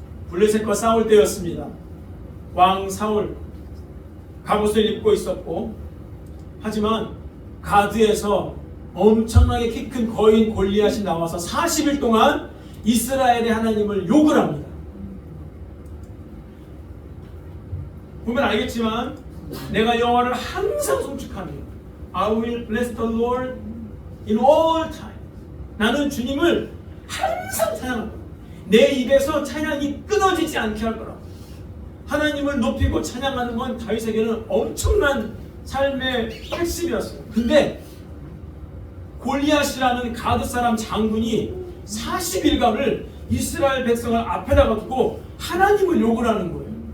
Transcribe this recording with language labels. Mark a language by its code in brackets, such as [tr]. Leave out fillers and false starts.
[ko] 블레셋과 싸울 때였습니다. 왕 사울 갑옷을 입고 있었고 하지만 가드에서 엄청나게 키 큰 거인 골리앗이 나와서 40일 동안 이스라엘의 하나님을 욕을 합니다. 보면 알겠지만 내가 여호와를 항상 송축하며 [en] I will bless the Lord in all time. [ko] 나는 주님을 항상 찬양할 거야. 내 입에서 찬양이 끊어지지 않게 할 거라. 하나님을 높이고 찬양하는 건 다윗에게는 엄청난 삶의 핵심이었어요. 근데 골리앗이라는 가드 사람 장군이 40일간을 이스라엘 백성을 앞에다 두고 하나님을 욕을 하는 거예요.